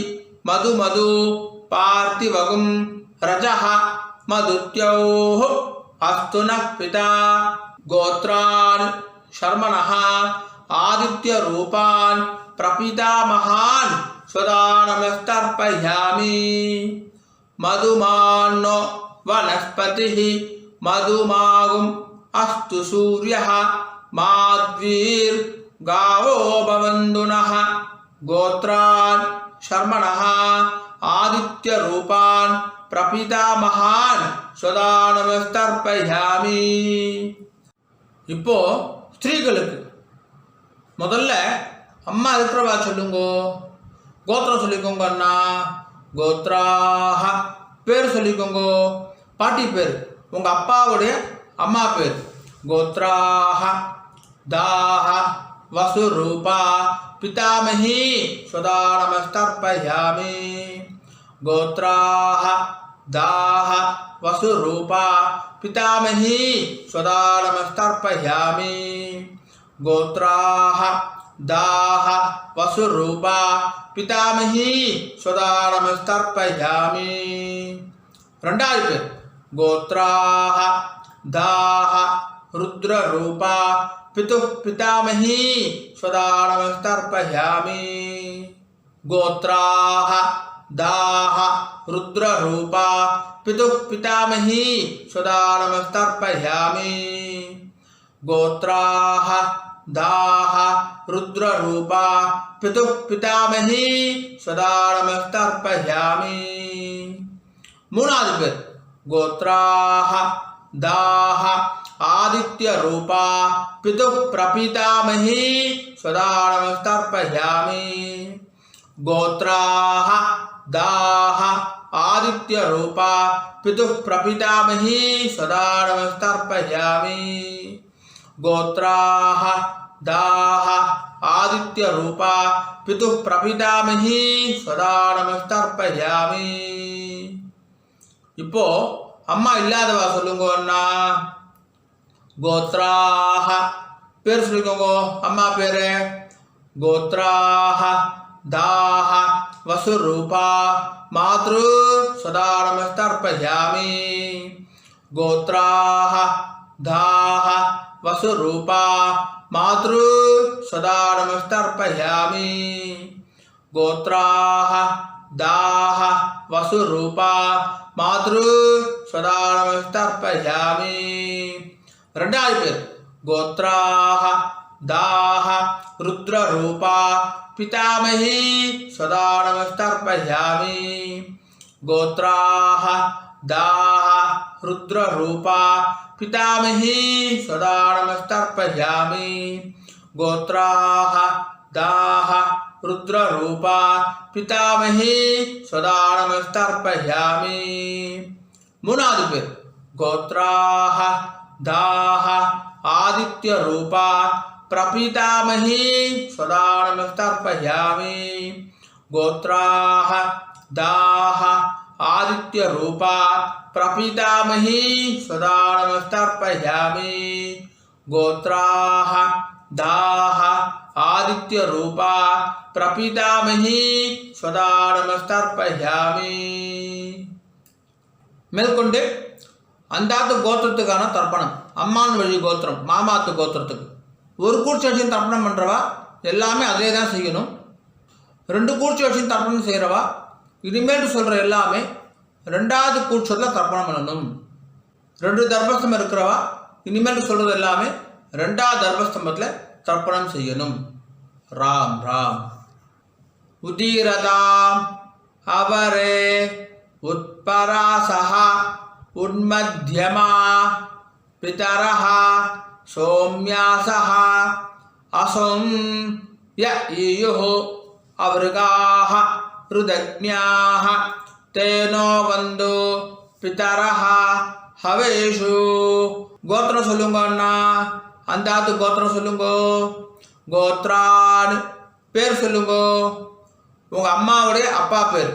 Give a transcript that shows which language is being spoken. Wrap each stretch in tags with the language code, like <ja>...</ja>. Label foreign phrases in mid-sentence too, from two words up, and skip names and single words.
<sa>मधु पार्थिवगुं रजः मधुत्योः अस्तु नः पिता गोत्रान् शर्मणः आदित्य रूपान् प्रपितामहान् सदा नमस्तर्पयामि मधुमान्नो वनस्पतिः मधुमागुम् अस्तु सूर्यः माध्वीर्गावो भवन्तु नः गोत्रान् शर्मणः आदित्य रूपान् प्रपितामहान् सदा नमस्तर्पयामि</sa> <ta>இப்போ ஸ்திரீகளுக்கு முதல்ல அம்மா இருக்கிறவா சொல்லுங்கோ கோத்திரம் சொல்லிக்கோங்க அண்ணா கோத்ராஹ பேர் சொல்லிக்கோங்கோ பாட்டி பேர் உங்கள் அப்பாவுடைய அம்மா பேர்</ta> <sa>गोत्राः दाः वसुरूपा पितामही सदा नमस्तर्पयामि गोत्राः दाह वसुरूपा पितामही सदा नमस्तर्पयामि गोत्राः दाह वसुरूपा पितामही सदा नमस्तर्पयामि</sa> <ta>ரெண்டாவது பேர்</ta> <sa>गोत्राः दाह रुद्ररूपा पितुः पितामही सदा नमस्तर्पयामि गोत्राः दाह रुद्ररूपा पितुः पितामही सदा नमस्तर्पयामि गोत्राः दाह रुद्ररूपा पितुः पितामही सदा नमस्तर्पयामि மூணாவது பேர் गोत्राः दाह आदित्य रूपा पितुः प्रपितामही सदा नमस्तर्पयामि गोत्राः दाह आदित्य रूपा पितुः प्रपितामही सदा नमस्तर्पयामि गोत्राः दाह आदित्य रूपा पितुः प्रपितामही सदा नमस्तर्पयामि</sa> <ta>இப்போ அம்மா இல்லாதவா சொல்லுங்க அண்ணா கோத்ராஹ பேர் சொல்லிக்கோங்க அம்மா பேரு</ta> <sa>गोत्राः दाह वसुरूपा मातृ सदा नमस्तर्पयामि गोत्राः दाह वसुरूपा मातृ सदा नमस्तर्पयामि गोत्राः दाह वसुरूपा मातृ सदा नमस्तर्पयामि</sa> <ta>ரெண்டாவது பேர்</ta> <sa>गोत्राः दाह रुद्ररूपा पितामही सदा नमस्तर्पयामि गोत्राः दाह रुद्ररूपा पितामही सदा नमस्तर्पयामि गोत्राः दाह रुद्ररूपा पितामही सदा नमस्तर्पयामि</sa> <ta>மூணாவது பேர்</ta> <sa>गोत्राः दाह आदित्य रूपा प्रपितामही सदा नमस्तर्पयामि गोत्राः दाह आदित्य रूपा प्रपितामही सदा नमस्तर्पयामि गोत्राः दाह आदित्य रूपा प्रपितामही सदा नमस्तर्पयामि</sa> <ta>மேற்கொண்டு அந்தாத்து கோத்திரத்துக்கான தர்ப்பணம் அம்மான் வழி கோத்திரம் மாமாத்து கோத்திரத்துக்கு ஒரு கூர்ச்சி வச்சு தர்ப்பணம் பண்ணுறவா எல்லாமே அதே தான் செய்யணும். 2 கூர்ச்சி வச்சு தர்ப்பணம் செய்கிறவா இனிமேல் சொல்கிற எல்லாமே 2வது கூர்ச்சத்தில் தர்ப்பணம் பண்ணணும். 2 தர்பஸ்தம்பம் இருக்கிறவா இனிமேல் சொல்கிறது எல்லாமே 2வது தர்பஸ்தம்பத்தில் தர்ப்பணம் செய்யணும்.</ta> <sa>राम राम। उदीरताम् अवरे उत्परासः उन्मध्यमा पितरः सौम्यासः असं य इयुः अवृकाः ऋतज्ञाः ते नो अवन्तु पितरः हवेषु.</sa> <ta>கோத்திரம் சொல்லுங்க அண்ணா, அந்த ஆத்து கோத்திரம் சொல்லுங்க. கோத்ரான் பேர் சொல்லுங்க, உங்க அம்மாவுடைய அப்பா பேர்.</ta>